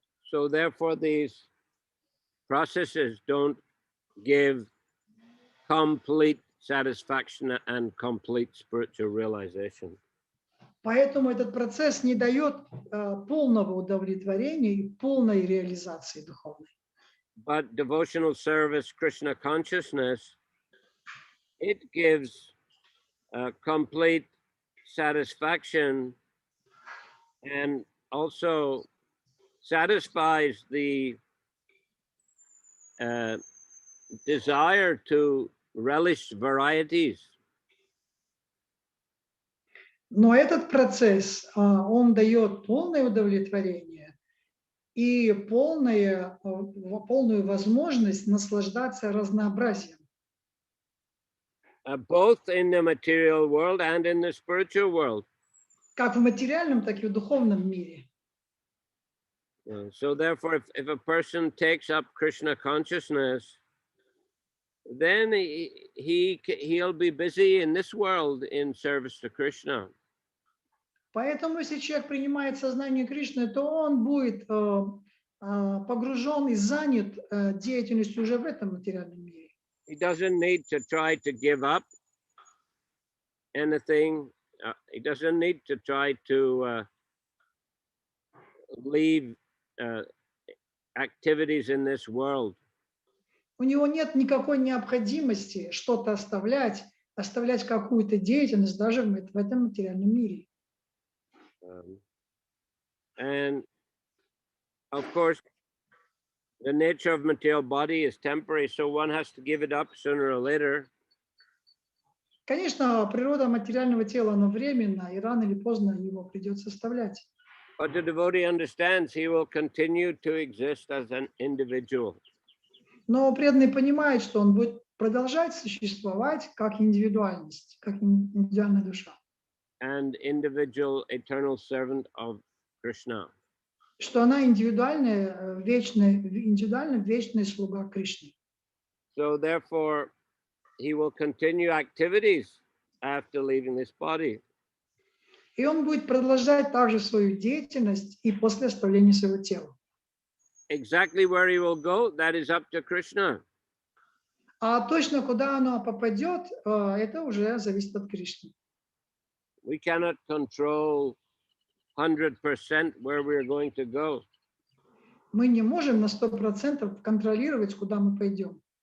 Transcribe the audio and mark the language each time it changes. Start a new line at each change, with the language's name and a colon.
English: So therefore, these processes don't give complete satisfaction and complete spiritual realization.
Russian: Поэтому этот процесс не дает полного удовлетворения и полной реализации духовной.
English: But devotional service, Krishna consciousness, it gives complete satisfaction and also satisfies the desire to relish varieties.
Russian: Но этот процесс, он дает полное удовлетворение и полную возможность наслаждаться разнообразием.
English: Both in the material world and in the spiritual world.
Russian: Как в материальном, так и в духовном мире.
English: So therefore, if a person takes up Krishna consciousness, then he'll be busy in this world in service to Krishna.
Russian: Поэтому, если человек принимает сознание Кришны, то он будет погружен и занят деятельностью уже в этом материальном мире.
English: He doesn't need to try to give up anything. He doesn't need to try to leave activities in this world.
Russian: У него нет никакой необходимости что-то оставлять какую-то деятельность даже в этом материальном мире.
English: And of course, The nature of material body is temporary, so one has to give it up sooner or later.
Russian: Конечно, природа материального тела, она временна, и рано или поздно его придется оставлять.
English: But the devotee understands he will continue to exist as an individual.
Russian: Но преданный понимает, что он будет продолжать существовать как индивидуальность, как индивидуальная душа.
English: And individual eternal servant of Krishna.
Russian: Что она индивидуальная, вечный слуга Кришны.
English: So therefore, he will continue activities after leaving this body.
Russian: И он будет продолжать также свою деятельность и после оставления своего тела.
English: Exactly where he will go, that is up to Krishna.
Russian: А точно куда оно попадет, это уже зависит от Кришны.
English: We cannot control 100% where we are going to go.
Russian: Мы не можем на 100% контролировать, куда мы пойдем.